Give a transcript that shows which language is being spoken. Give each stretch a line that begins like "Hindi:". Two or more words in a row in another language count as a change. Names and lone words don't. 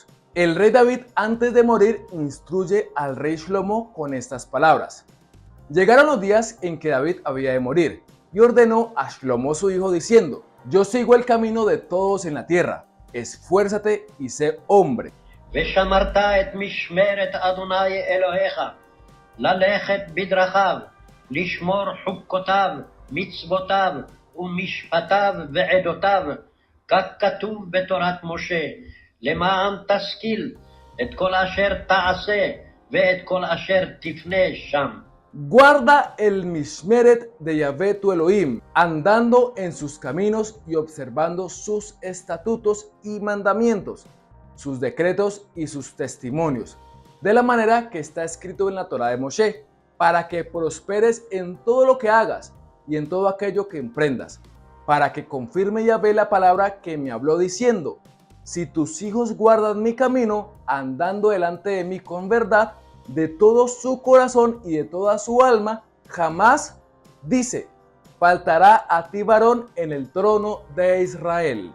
Spanish: El rey David, antes de morir, instruye al rey Shlomo con estas palabras. Llegaron los días en que David había de morir, y ordenó a Shlomo su hijo diciendo: yo sigo el camino de todos en la tierra, esfuérzate y sé hombre.
Hebrew: ושמרת את משמרת אדוני אלוהיך, ללכת בדרכיו, לשמור חוקותיו, מצוותיו ומשפטיו ועדותיו, כך כתוב בתורת משה, למען תשכיל את כל אשר תעשה ואת כל אשר תפנה שם.
Spanish: Guarda el Mishmeret de Yahvé tu Elohim, andando en sus caminos y observando sus estatutos y mandamientos, sus decretos y sus testimonios, de la manera que está escrito en la Torá de Moshe, para que prosperes en todo lo que hagas y en todo aquello que emprendas, para que confirme Yahvé la palabra que me habló diciendo: si tus hijos guardan mi camino, andando delante de mí con verdad, de todo su corazón y de toda su alma, jamás, dice, faltará a ti varón en el trono de Israel.